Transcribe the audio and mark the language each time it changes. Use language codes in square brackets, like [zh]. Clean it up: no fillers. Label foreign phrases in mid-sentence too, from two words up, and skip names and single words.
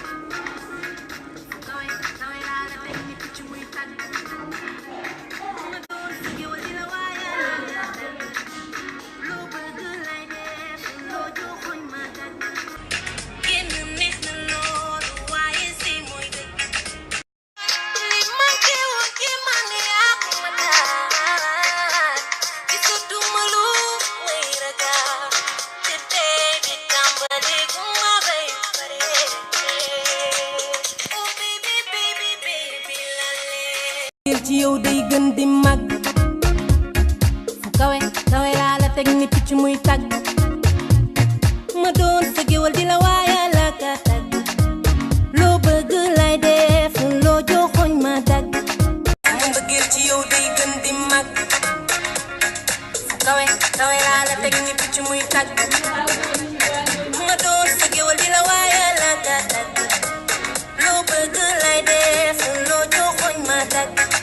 [wo] kawe kawe laa la teg ni picc muy tàgg ma doon sa géwal di la waayal la tàgg loo bëgg lay def loo joxoñ ma tàgg génn neex na loolu waaye sëy mooy dëkk li manqué woon ci man yaa ko ma daal gisatuma lu may ragal te tey di tàmbali gu ma bay pare [en] oh baby baby baby [wo] la leen ci yow day gën di màgg fu kawe kawe laa la teg ni picc muy tàgg ma doon sa géwal di la waayal la ka tàgg loo bëgg lay def loo joxoñ ma tàgg sama mbëggeel ci yow day gën di màgg fu kawe kawe laa la teg ni picc muy tàgg ma doon sa géwal di la waayal la ka tàgg loo bëgg lay def loo joxoñ ma tàgg